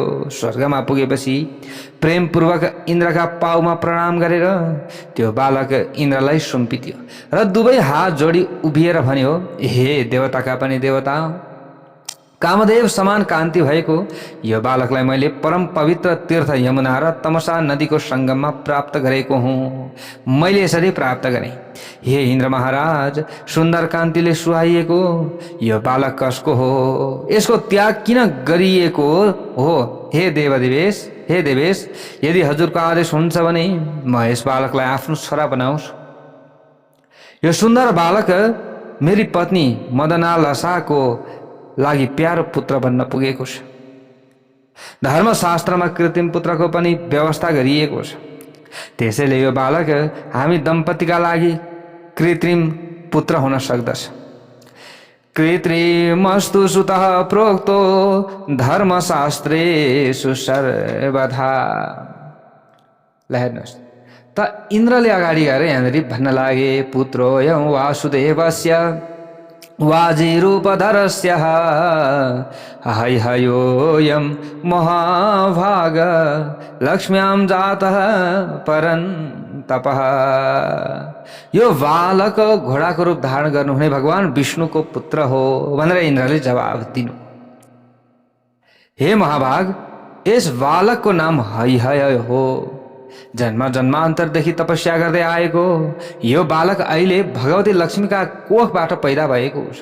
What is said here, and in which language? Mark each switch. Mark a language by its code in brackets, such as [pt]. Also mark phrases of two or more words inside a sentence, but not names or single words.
[ne] स्वर्गमा पुगेपछि प्रेमपूर्वक इन्द्रका पाउमा प्रणाम गरेर त्यो बालक इन्द्रलाई सुम्पिदियो र दुवै हात जोडी उभिएर भन्यो, हे देवताका पनि देवता, कामदेव समान कान्ति भएको यो बालकलाई मैले परम पवित्र तीर्थ यमुना र तमसा नदीको सङ्गममा प्राप्त गरेको हुँ। मैले यसरी प्राप्त गरेँ। हे इन्द्र महाराज, सुन्दर कान्तिले सुहाइएको यो बालक कसको हो? यसको त्याग किन गरिएको हो? हे देवदेवेश, हे देवेश, यदि हजुरको आदेश हुन्छ भने म यस बालकलाई आफ्नो छोरा बनाउँछु। यो सुन्दर बालक मेरी पत्नी मदनालसाको लागि प्यारो पुत्र बन्न पुगेको छ। धर्मशास्त्रमा कृत्रिम पुत्रको पनि व्यवस्था गरिएको छ। त्यसैले यो बालक हामी दम्पतिका लागि कृत्रिम पुत्र हुन सक्दछ। [sa] कृत्रिमस्तु सुतः प्रोक्तो धर्मशास्त्रेषु सर्वथा। [ne] ल हेर्नुहोस् त, इन्द्रले अगाडि गएर यहाँनिर भन्न लागे, [sa] पुत्रोऽयं वासुदेवस्य वाजिरूपधरस्य हैहयोऽयं महाभाग लक्ष्म्यां जातः परन्तपः। [ne] यो बालक घोडाको रूप धारण गर्नुहुने भगवान विष्णुको पुत्र हो भनेर इन्द्रले जवाब दिनु। हे महाभाग, यस बालकको नाम हैहय हो। जन्म जन्मान्तरदेखि तपस्या गर्दै आएको यो बालक अहिले भगवती लक्ष्मीका कोखबाट पैदा भएको छ।